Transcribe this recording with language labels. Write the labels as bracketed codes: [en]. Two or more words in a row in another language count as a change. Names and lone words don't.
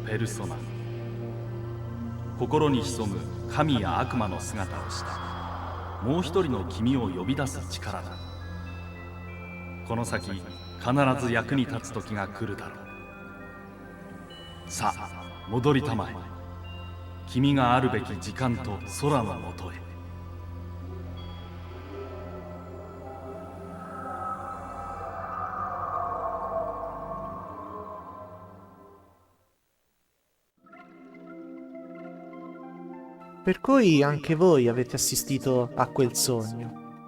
[ja] ペルソナ、心に潜む神や悪魔の姿をしたもう一人の君を呼び出す力だ。この先必ず役に立つ時が来るだろう。さあ戻りたまえ。君があるべき時間と空のもとへ。 [it] Per cui anche voi avete assistito a quel sogno.